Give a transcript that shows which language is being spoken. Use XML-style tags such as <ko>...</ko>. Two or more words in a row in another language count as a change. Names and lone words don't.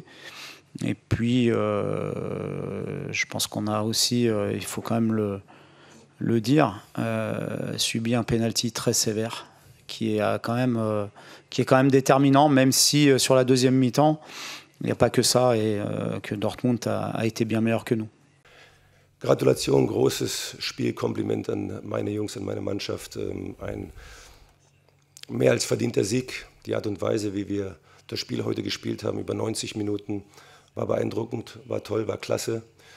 <fr>Et puis, je pense qu'on a aussi, il faut quand même le dire, subi un penalty très sévère qui est quand même déterminant, même si sur la deuxième mi-temps, il n'y a pas que ça et que Dortmund a été bien meilleur que nous.</fr> <de>Gratulation, großes Spiel, Kompliment an meine Jungs, an meine Mannschaft. Ein mehr als verdienter Sieg. Die Art und Weise, wie wir das Spiel heute gespielt haben, über 90 Minuten, war beeindruckend, war toll, war klasse.</de>